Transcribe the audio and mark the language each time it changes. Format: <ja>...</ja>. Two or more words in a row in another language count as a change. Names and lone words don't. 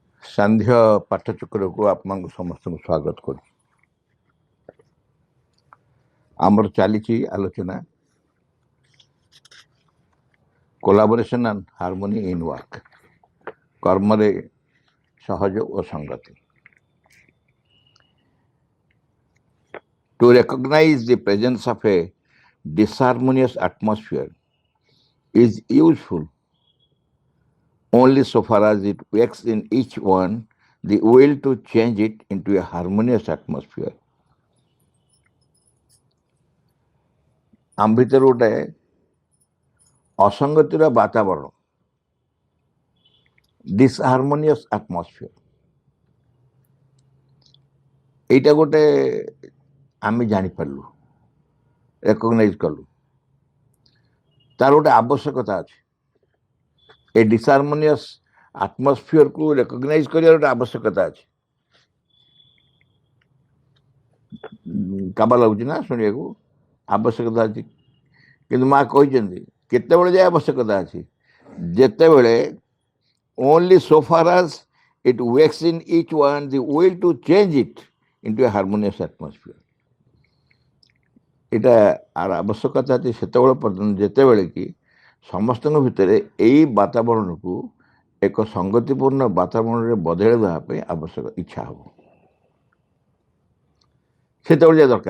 <or>ସାନ୍ଧ୍ୟ ପାଠଚକ୍ରକୁ ଆପଣଙ୍କୁ ସମସ୍ତଙ୍କୁ ସ୍ୱାଗତ କରୁଛି। ଆମର ଚାଲିଛି ଆଲୋଚନା</or> <en>collaboration and harmony in work,</en> <or>କର୍ମରେ ସହଯୋଗ ଓ ସଂଗତି।</or> <en>To recognize the presence of a disharmonious atmosphere is useful only so far as it wakes in each one the will to change it into a harmonious atmosphere.</en> <or>ଆମ ଭିତରେ ଗୋଟେ ଅସଙ୍ଗତିର ବାତାବରଣ,</or> <en>disharmonious atmosphere,</en> <or>এইটা ଗୋଟେ ଆମେ ଜାଣିପାରିଲୁ, ରେକଗ୍ନାଇଜ କଲୁ। ତାର ଗୋଟେ ଆବଶ୍ୟକତା ଅଛି। ଏ</or> <en>disharmonious atmosphere-ku</en> <or>ରେକଗ୍ନାଇଜ କରିବାର ଗୋଟେ ଆବଶ୍ୟକତା ଅଛି। କାବା ଲାଗୁଛି ନା ଶୁଣିବାକୁ? ଆବଶ୍ୟକତା ଅଛି। କିନ୍ତୁ ମା କହିଛନ୍ତି କେତେବେଳେ ଯାଏ ଆବଶ୍ୟକତା ଅଛି?</or> <en>ଯେତେବେଳେ only so far as it wakes in each one the will to change it into a harmonious atmosphere.</en> <bn>এটা আর</bn> <or>ଆବଶ୍ୟକତା ଅଛି ସେତେବେଳେ ପର୍ଯ୍ୟନ୍ତ ଯେତେବେଳେ କି ସମସ୍ତଙ୍କ ଭିତରେ ଏଇ ବାତାବରଣକୁ ଏକ ସଂଗତିପୂର୍ଣ୍ଣ ବାତାବରଣରେ ବଦଳାଇ ଦେବା ପାଇଁ ଆବଶ୍ୟକ ଇଚ୍ଛା ହେବ, ସେତେବେଳେ ଯାଏ ଦରକାର।</or>